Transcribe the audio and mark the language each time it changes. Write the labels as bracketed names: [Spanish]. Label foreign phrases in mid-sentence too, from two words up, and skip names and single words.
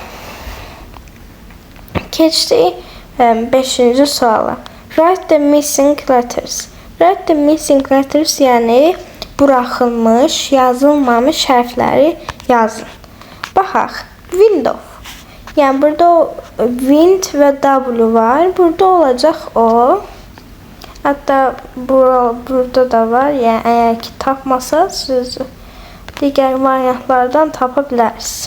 [Azerbaijani] Keçdik 5-ci suala. [English] Write the missing letters. Write the missing letters [Azerbaijani] yəni buraxılmış, yazılmamış hərfləri yazın. Baxaq. Window. Yəni burada wind və W var. Burada olacaq o. Hətta burada da var. Yəni əgər ki tapmasanız siz digər variantlardan tapa bilərsiniz.